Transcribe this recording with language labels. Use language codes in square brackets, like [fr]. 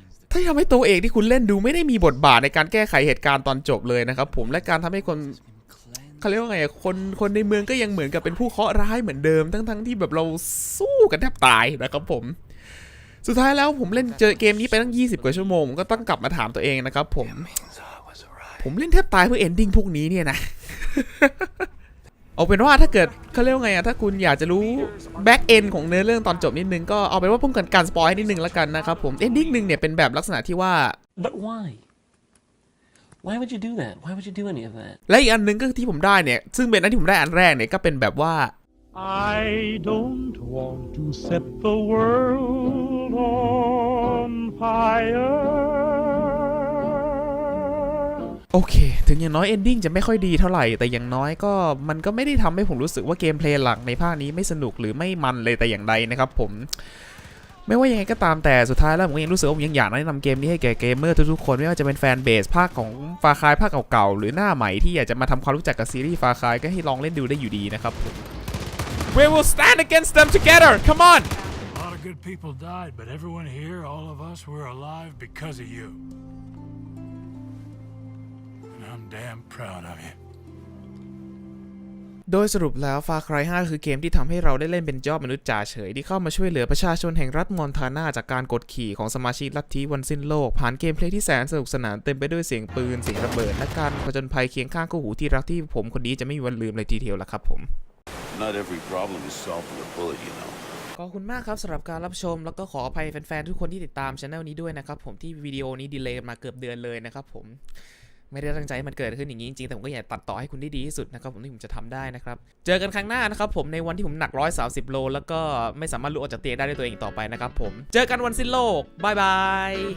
[th] ถ้าทำให้ตัวเอกที่คุณเล่นดูไม่ได้มีบทบาทในการแก้ไขเหตุการณ์ตอนจบเลยนะครับผมและการทำให้คนเขาเรียกว่าไงคนในเมืองก็ยังเหมือนกับเป็นผู้เคราะห์ร้ายเหมือนเดิมทั้งที่แบบเราสู้กันแทบตายนะครับผมสุดท้ายแล้วผมเล่นเจอเกมนี้ไปตั้ง20กว่าชั่วโมงผมก็ต้องกลับมาถามตัวเองนะครับผม เล่นแทบตายเพื่อเอนดิ้งพวกนี้เนี่ยนะ เอาเป็นว่าถ้าเกิดเขาเรียกว่าไงถ้าคุณอยากจะรู้แบ็กเอนของเนื้อเรื่องตอนจบนิดนึงก็เอาเป็นว่าพุ่งกันการสปอยให้นิดนึงแล้วกันนะครับผมเอนดิ้งนึงเนี่ยเป็นแบบลักษณะที่ว่า [en] But why would you do that? Why would you do any of that? [th] และอีกอันนึงก็ที่ผมได้เนี่ยซึ่งเป็นอันที่ผมได้อันแรกเนี่ยก็เป็นแบบว่า [en] I don't want to set the world on fire [th] โอเคถึงอย่างน้อยเอนดิ้งจะไม่ค่อยดีเท่าไหร่แต่อย่างน้อยก็มันก็ไม่ได้ทำให้ผมรู้สึกว่าเกมเพลย์หลักในภาคนี้ไม่สนุกหรือไม่มันเลยแต่อย่างใดนะครับผมไม่ว่ายังไงก็ตามแต่สุดท้ายแล้วผมยังรู้สึกว่าผมยังอยากแนะนำเกมนี้ให้แก่เกมเมอร์ทุกๆคนไม่ว่าจะเป็นแฟนเบสภาคของฟาคายภาคเก่าๆหรือหน้าใหม่ที่อยากจะมาทำความรู้จักกับซีรีส์ฟาคายก็ให้ลองเล่นดูได้อยู่ดีนะครับ [en] We will stand against them together come [th] on [en] A lot of good people died but everyone here all of us we're alive because of you and I'm damn proud of you [th] โดยสรุปแล้ว Far Cry 5 คือเกมที่ทำให้เราได้เล่นเป็นยอดมนุษย์จ่าเฉยที่เข้ามาช่วยเหลือประชาชนแห่งรัฐมอนทานาจากการกดขี่ของสมาชิกลัทธิวันสิ้นโลกผ่านเกมเพลย์ที่แสนสนุกสนานเต็มไปด้วยเสียงปืนเสียงระเบิดและการผจญภัยเคียงข้างคู่หูที่รักที่ผมคนนี้จะไม่มีวันลืมเลยทีเดียวละครับผม [en] Not every problem is solved with a bullet, you know. [th] ขอบคุณมากครับสำหรับการรับชมแล้วก็ขออภัยแฟนๆทุกคนที่ติดตามช anel นี้ด้วยนะครับผมที่วิดีโอนี้ดีเลย์มาเกือบเดือนเลยนะครับผมไม่ได้ตั้งใจให้มันเกิดขึ้นอย่างนี้จริงๆแต่ผมก็อยากตัดต่อให้คุณได้ดีที่สุดนะครับผมที่ผมจะทำได้นะครับเจอกันครั้งหน้านะครับผมในวันที่ผมหนัก130โลแล้วก็ไม่สามารถลุกออกจากเตียงได้ด้วยตัวเองต่อไปนะครับผมเจอกันวันสิ้นโลกบายบาย